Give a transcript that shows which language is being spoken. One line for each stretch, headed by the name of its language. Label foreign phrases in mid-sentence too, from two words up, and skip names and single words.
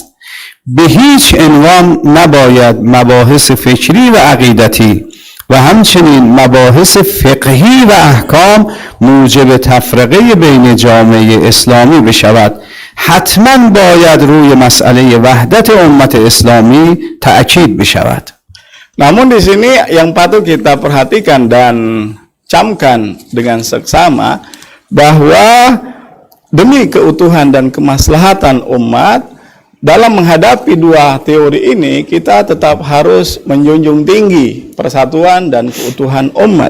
Persian: به هیچ عنوان نباید مباحث فکری و عقیدتی و همچنین مباحث فقهی و احکام موجب تفرقه بین جامعه اسلامی بشود. حتما باید روی مسئله وحدت امت اسلامی تأکید بشود.
Indonesian: Namun di sini yang patut kita perhatikan dan camkan dengan seksama bahwa demi keutuhan dan kemaslahatan umat dalam menghadapi dua teori ini kita tetap harus menjunjung tinggi persatuan dan keutuhan umat.